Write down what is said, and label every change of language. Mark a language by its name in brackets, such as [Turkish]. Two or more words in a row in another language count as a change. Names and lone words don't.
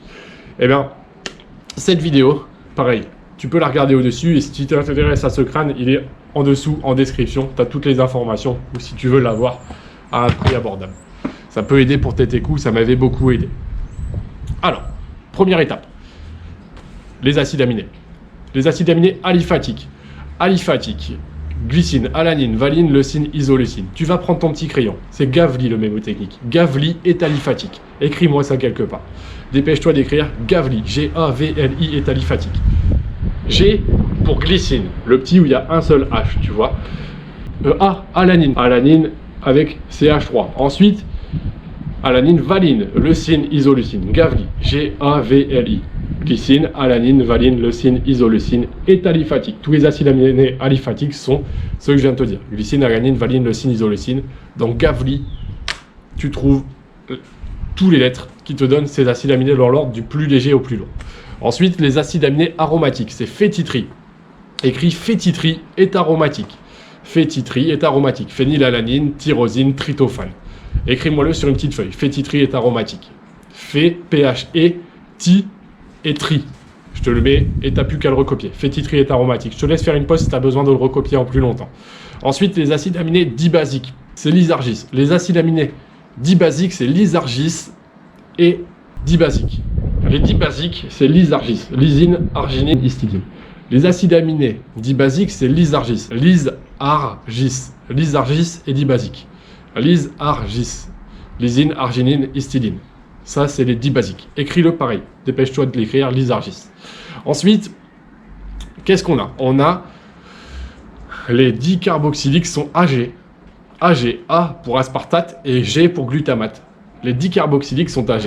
[French] Eh bien, cette vidéo, pareil, tu peux la regarder au-dessus et si tu t'intéresses à ce crâne, il est en dessous, en description. Tu as toutes les informations ou si tu veux l'avoir à un prix abordable. Ça peut aider pour tes coups, ça m'avait beaucoup aidé. Alors, première étape, les acides aminés. Les acides aminés aliphatiques. Aliphatiques, glycine, alanine, valine, leucine, isoleucine. Tu vas prendre ton petit crayon. C'est Gavli le mémotechnique. Gavli est aliphatique. Écris-moi ça quelque part. Dépêche-toi d'écrire Gavli. G-A-V-L-I est aliphatique. G pour glycine, le petit où il y a un seul H, tu vois. A, alanine. Alanine avec CH3. Ensuite, alanine, valine, leucine, isoleucine. Gavli, G-A-V-L-I. Glycine, alanine, valine, leucine, isoleucine est aliphatique. Tous les acides aminés aliphatiques sont ceux que je viens de te dire. Glycine, alanine, valine, leucine, isoleucine. Dans Gavli, tu trouves tous les lettres qui te donnent ces acides aminés dans l'ordre du plus léger au plus long. Ensuite, les acides aminés aromatiques, c'est fétitri. Écrit fétitri est aromatique. Fétitri est aromatique. Phénylalanine, tyrosine, tryptophane. Écris-moi-le sur une petite feuille. Fétitri est aromatique. Phé, P-H-E, ti et tri. Je te le mets et tu n'as plus qu'à le recopier. Fétitri est aromatique. Je te laisse faire une pause si tu as besoin de le recopier en plus longtemps. Ensuite, les acides aminés dibasiques, c'est l'isargis. Les acides aminés dibasiques, c'est l'isargis et dibasique. Les dibasiques, c'est l'isargis. Lysine, arginine, histidine. Les acides aminés dibasiques, c'est l'isargis. Lysargis. L'isargis est dibasique. Lysargis. Lysine, arginine, histidine. Ça, c'est les dibasiques. Écris-le pareil. Dépêche-toi de l'écrire, l'isargis. Ensuite, qu'est-ce qu'on a? On a les dicarboxyliques sont AG. AG, A pour aspartate et G pour glutamate. Les dicarboxyliques sont AG.